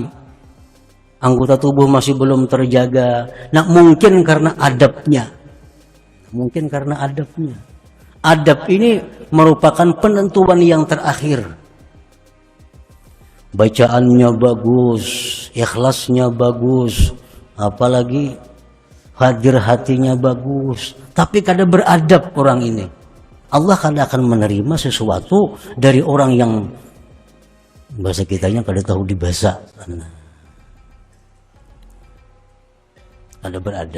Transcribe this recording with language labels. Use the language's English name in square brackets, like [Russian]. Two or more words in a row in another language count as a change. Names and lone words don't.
[Indonesian] Anggota tubuh masih belum terjaga. Nah mungkin karena adabnya. Mungkin karena adabnya. Adab ini merupakan penentuan yang terakhir. Bacaannya bagus, [Banjar] ikhlasnya bagus, apalagi hadir hatinya bagus, tapi kada beradab orang ini. Allah kada akan menerima sesuatu dari orang yang bahasa kitanya kada tahu dibahasa. Kada beradab.